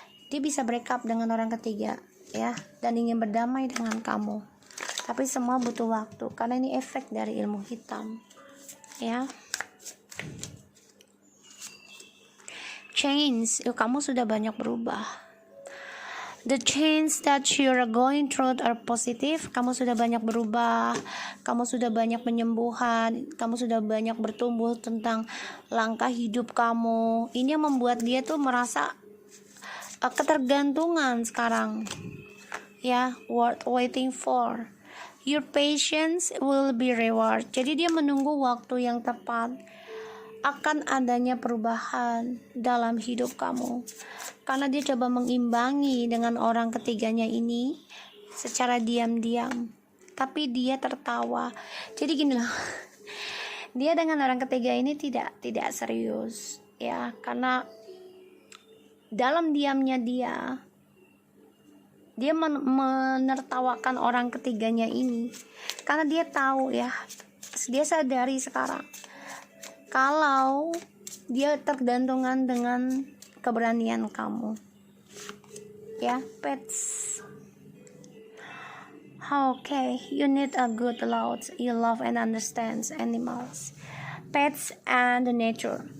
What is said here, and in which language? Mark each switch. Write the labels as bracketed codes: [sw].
[id] Dia bisa break up dengan orang ketiga ya, dan ingin berdamai dengan kamu. Tapi semua butuh waktu karena ini efek dari ilmu hitam ya. Change, kamu sudah banyak berubah. [en] The change that you are going through are positive. [id] Kamu sudah banyak berubah, kamu sudah banyak penyembuhan, kamu sudah banyak bertumbuh tentang langkah hidup kamu. Ini yang membuat dia tuh merasa ketergantungan sekarang ya, [en] worth waiting for. Your patience will be reward. [id] Jadi dia menunggu waktu yang tepat akan adanya perubahan dalam hidup kamu, karena dia coba mengimbangi dengan orang ketiganya ini secara diam-diam, tapi dia tertawa. Jadi gini loh, dia dengan orang ketiga ini tidak serius ya, karena dalam diamnya dia menertawakan orang ketiganya ini, karena dia tahu ya, dia sadari sekarang kalau dia tergantungan dengan keberanian kamu ya, pets. [en] Okay, you need a good lot. You love and understands animals, pets and the nature.